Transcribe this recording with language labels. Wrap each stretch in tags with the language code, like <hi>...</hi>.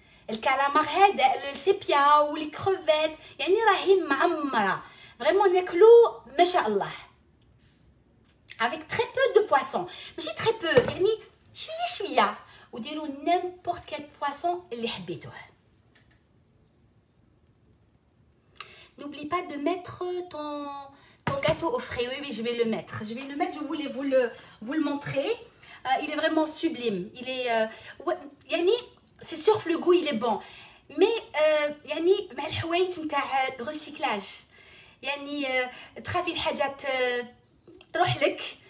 <ar>الكالامار هذا السيبيا والكروفيت يعني راهي معمره فريمون ناكلو ما شاء الله</ar> <fr>avec très peu de poisson.</fr> <ar>ماشي</ar> <fr>très peu</fr> <ar>يعني شويه شويه، وديروا</ar> <fr>n'importe quel poisson</fr> <ar>اللي حبيتوه.</ar> <fr>N'oublie pas de mettre ton gâteau au frais. Oui, je vais le mettre. Je vais le mettre, je voulais vous le montrer. Il est vraiment sublime. Il est... يعني c'est sûr que le goût il est bon. Mais</fr> <ar>يعني مع الحوايج نتاع الريسيكلاج يعني تخافي الحاجات تروح لك.</ar>